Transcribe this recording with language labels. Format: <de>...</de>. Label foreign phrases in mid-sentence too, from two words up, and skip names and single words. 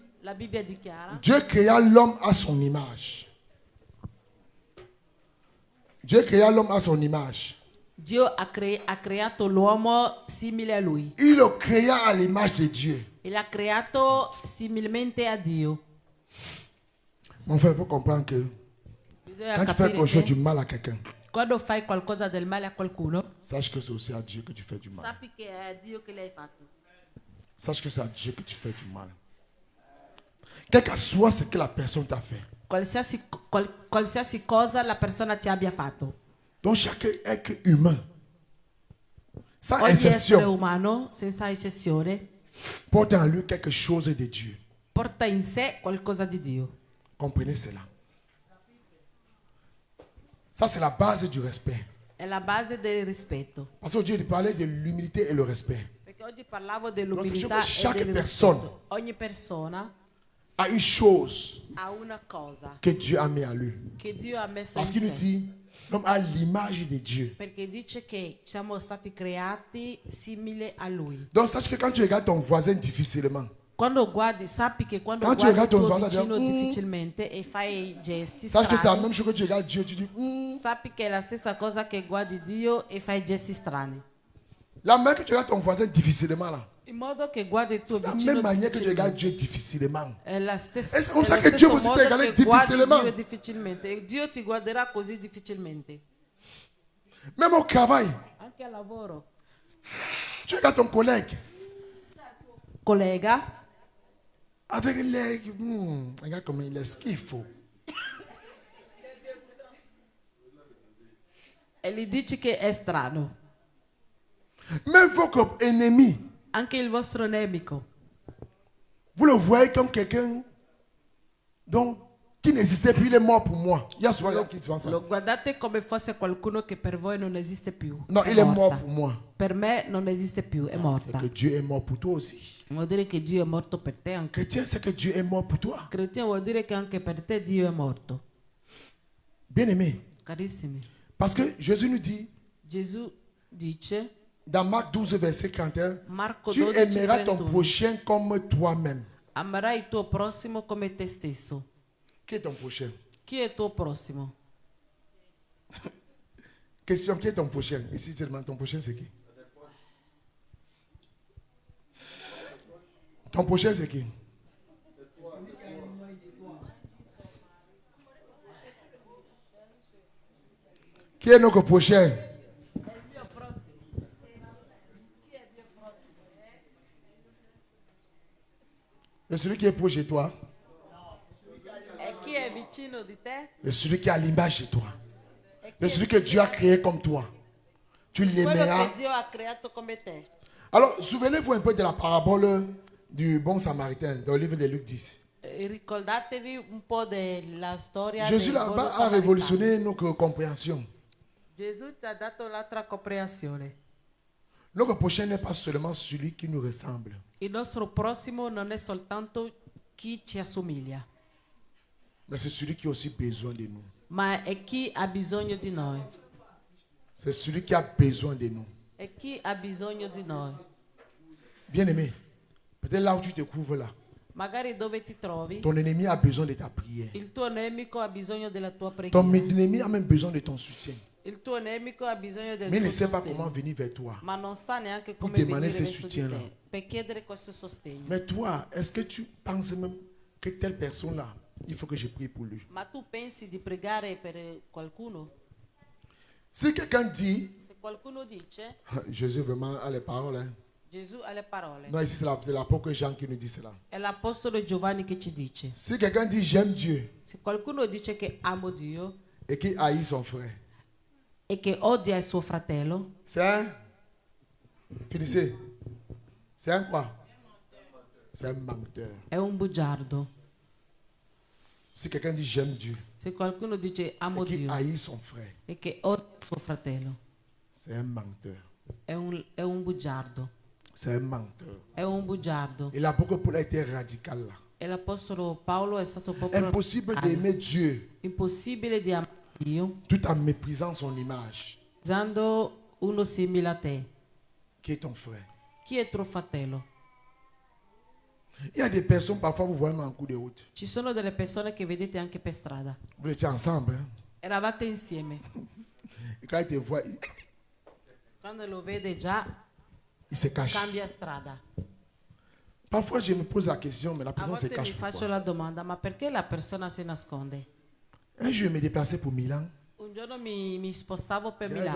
<it>La Bibbia dichiara,</it> <fr>Dieu créa l'homme à son image. Dieu créa l'homme à son image.</fr> <it>Dio ha creato l'uomo simile a lui.</it> <fr>Il le créa à l'image de Dieu.</fr> <it>E l'ha creato similmente a Dio.</it> <fr>Mon frère, il faut comprendre que</fr> <it>Bisogna</it> <fr>quand tu fais quelque</fr> <it>capire</it> <fr>chose</fr> <it>che</it> <fr>du mal à quelqu'un,</fr> <it>quando fai qualcosa del male a qualcuno,</it> <fr>sache que c'est aussi à Dieu que tu fais du mal.</fr> <it>sappi che è a Dio che l'hai fatto.</it> <fr>Sache que c'est à Dieu que tu fais du mal. Quel que soit ce que la personne t'a fait.</fr> <it>Qualsiasi cosa la persona ti abbia fatto.</it> <fr>Donc chaque être humain, sans</fr> <it>Ogni essere</it> <fr>exception,</fr> <it>umano, senza eccezione,</it> <fr>porte en lui quelque chose de Dieu.</fr> <it>porta in sé qualcosa di Dio.</it> <fr>Comprenez cela. Ça, c'est la base du respect.</fr> <it>È la base del rispetto.</it> <fr>Parce qu'aujourd'hui, il parlait de l'humilité et le respect.</fr> <it>Perché oggi parlavo dell'umiltà</it> <fr>Non,</fr> <it>e</it> <fr>chaque</fr> <it>del</it> <fr>personne-</fr> <it>rispetto. Ogni persona</it> <fr>À une chose</fr> <it>ha una cosa</it> <fr>que Dieu a mis à lui.</fr> <it>che Dio ha messo</it> <fr>Parce</fr> <it>in</it> <fr>qu'il nous</fr> <it>sé.</it> <fr>dit, l'homme a l'image de Dieu.</fr> <it>Perché dice che siamo stati creati simili a Lui.</it> <fr>Donc sache que quand tu regardes ton voisin difficilement,</fr> <it>Quando guardi, sappi che quando Quando guardi il guardi tuo un vicino guarda- difficilmente e fai gesti</it> <fr>sache que c'est la</fr> <it>strani,</it> <fr>même chose que tu regardes Dieu, tu dis,</fr> <it>sappi che è la stessa cosa che guardi Dio e fai gesti strani.</it> <fr>la même que tu regardes ton voisin difficilement là.</fr> <it>In modo che guardi il tuo</it> <fr>C'est la</fr> <it>vicino</it> <fr>même manière que tu regardes</fr> <it>difficilmente.</it> <fr>Dieu difficilement.</fr> <it>È la stessa,</it> <fr>E c'est comme</fr> <it>è</it> <fr>ça</fr> <it>lo che</it> <fr>Dieu</fr> <it>stesso</it> <fr>aussi</fr> <it>modo</it> <fr>t'a regardé</fr> <it>che guardi</it> <fr>difficilement.</fr> <it>Dio difficilmente. E Dio ti guarderà così difficilmente.</it> <fr>Même au travail,</fr> <it>Anche al lavoro.</it> <fr>tu regardes ton collègue</fr> <it>Collega,</it> <fr>avec les... regarde comment il est schifo.</fr> <it>e gli dici che è strano.</it> <fr>Même vos ennemis,</fr> <it>Anche il vostro nemico.</it> <fr>vous le voyez comme quelqu'un donc, qui n'existait plus, il est mort pour moi. Il y a souvent des gens qui disent ça.</fr> <it>Lo guardate come fosse qualcuno che per voi non esiste più.</it> <fr>Non,</fr> <it>È</it> <fr>il est</fr> <it>morta.</it> <fr>mort pour moi.</fr> <it>Per me non esiste più, è</it> <fr>C'est</fr> <it>morta.</it> <fr>que Dieu est mort pour toi aussi.</fr> <it>Vuol dire che Dio è morto per te anche.</it> <fr>Chrétien, c'est que Dieu est mort pour toi.</fr> <it>Cretino vuol dire che anche per te Dio è morto.</it> <fr>Bien-aimé.</fr> <it>Carissimi,</it> <fr>Parce que Jésus nous dit,</fr> <it>Gesù dice,</it> <fr>dans Marc 12, verset 41,</fr> <it>Marco</it> <fr>tu</fr> <it>12,</it> <fr>aimeras ton</fr> <it>31,</it> <fr>prochain comme toi-même.</fr> <it>amerai il tuo prossimo come te stesso.</it> <fr>Qui est ton prochain?</fr> <it>Chi è il tuo prossimo?</it> <fr>Question, qui est ton prochain? Ici, tu demandes ton prochain, c'est qui? Ton prochain, c'est qui? Qui est notre prochain? C'est celui qui est proche de toi.</fr> <it>E chi è vicino di te?</it> <fr>C'est celui qui a l'image de toi.</fr> <it>E chi</it> <fr>C'est</fr> <it>è</it> <fr>celui que Dieu a créé comme toi. Tu</fr> <it>quello</it> <fr>l'aimeras.</fr> <it>che Dio ha creato come te.</it> <fr>Alors, souvenez-vous un peu de la parabole du bon samaritain dans le livre de Luc 10.</fr> <it>Ricordatevi un po' della storia</it> <fr>Jésus</fr> <it>del buono</it> <fr>là-bas a</fr> <it>samaritano.</it> <fr>révolutionné notre compréhension.</fr> <it>Gesù ci ha dato l'altra comprensione.</it> <fr>Notre prochain n'est pas seulement celui qui nous ressemble,</fr> <it>Il nostro prossimo non è soltanto chi ci assomiglia,</it> <fr>mais c'est celui qui a aussi besoin de nous.</fr> <it>ma è chi ha bisogno di noi.</it> <fr>C'est celui qui a besoin de nous.</fr> <it>È chi ha bisogno di noi.</it> <fr>Bien-aimé, peut-être là où tu te trouves là,</fr> <it>Magari dove ti trovi,</it> <fr>ton ennemi a besoin de ta prière.</fr> <it>il tuo nemico ha bisogno della tua</it> <fr>Ton</fr> <it>preghiera.</it> <fr>ennemi a même besoin de ton soutien.</fr> <it>Il tuo nemico ha bisogno del</it> <fr>Mais il</fr> <it>tuo</it> <fr>ne sait pas</fr> <it>sostegno,</it> <fr>comment venir vers toi.</fr> <it>ma non sa neanche</it> <fr>Pour</fr> <it>come</it> <fr>demander</fr> <it>venire</it> <fr>ce</fr> <it>verso di</it> <fr>soutien-là.</fr> <it>te per chiedere questo sostegno.</it> <fr>Mais toi, est-ce que tu penses même que telle personne-là, il faut que je prie pour lui?</fr> <it>Ma tu pensi di pregare per qualcuno?</it> <fr>Si quelqu'un dit,</fr> <it>Se qualcuno dice,</it> <fr>Jésus vraiment a les paroles, hein.</fr> <it>Gesù ha le parole.</it> <fr>Non, ici c'est l'apôtre Jean qui nous dit cela.</fr> <it>È l'apostolo Giovanni che ci dice.</it> <fr>Si quelqu'un dit j'aime Dieu</fr> <it>Se qualcuno dice che amo Dio</it> <fr>et qu'il haït son frère,</fr> <it>e che odia il suo fratello,</it> <fr>c'est un... Finissez. C'est un quoi? c'est un menteur.</fr> <it>è un bugiardo.</it> <fr>Si quelqu'un dit j'aime Dieu</fr> <it>Se qualcuno dice amo</it> <fr>et qui</fr> <it>Dio</it> <fr>haït son frère,</fr> <it>e che odia suo fratello,</it> <fr>c'est un menteur.</fr> <it>è un bugiardo.</it> <fr>C'est un menteur.</fr> <it>È un bugiardo.</it> <fr>Et l'apôtre Paul a été radical là.</fr> <it>E l'apostolo Paolo è stato proprio</it> <fr>Impossible</fr> <it>radicale.</it> <fr>d'aimer Dieu</fr> <it>Impossibile di amare Dio</it> <fr>tout en méprisant son image,</fr> <it>usando uno simile a te.</it> <fr>qui est ton frère.</fr> <it>Chi è tuo fratello?</it> <fr>Il y a des personnes, parfois vous voyez en cours de route.</fr> <it>Ci sono delle persone che vedete anche per strada.</it> <fr>Vous étiez ensemble. Hein?</fr> <it>Eravate insieme.</it> <fr>Et quand il te voit,</fr> <it>Quando lo vede già</it> <fr>il se cache.</fr> <it>cambia strada.</it> <fr>Parfois je me pose la question, mais la</fr> <it>A</it> <fr>personne se</fr> <it>volte mi</it> <fr>cache</fr> <it>faccio</it> <fr>pourquoi?</fr> <it>la domanda, ma perché la persona si nasconde?</it> <fr>Un jour, je me déplaçais pour Milan.</fr> <it>Un giorno mi spostavo per</it> <fr>J'arrivais</fr>